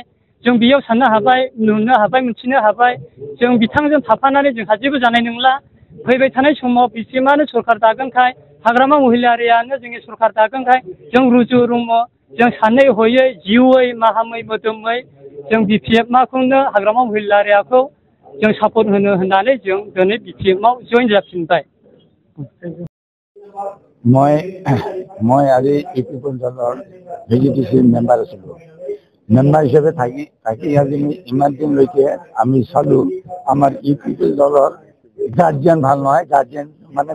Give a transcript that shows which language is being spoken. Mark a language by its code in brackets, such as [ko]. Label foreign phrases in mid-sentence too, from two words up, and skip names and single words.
[brx] जों बेयाव साननो हाबाय नुनो हाबाय मिथिनो हाबाय जों बिथांजों थाफानानै जोंहा जेबो जानाय नंला फैबाय थानाय समाव बिपिएफआनो सरकार दागोनखाय हाग्रामा महिलारियानो जोंनि सरकार दागोनखाय जों रुजु रुमु जों सानै हयै जिउयै माहामै मोदोमै जों बिपिएफखौनो हाग्रामा महिलारियाखौ जों सापर्ट होनो होननानै जों दिनै बिपिएफआव जइन जाफिनबाय [as] মই আজি ইউপিপিএল দলৰ ভিজিটিসি মেম্বাৰ আছিলোঁ মেম্বাৰ হিচাপে থাকি আজি ইমান দিনলৈকে আমি চালোঁ আমাৰ ইউপিপিএল দলৰ গাৰ্জিয়ান ভাল নহয় গাৰ্জিয়ান মানে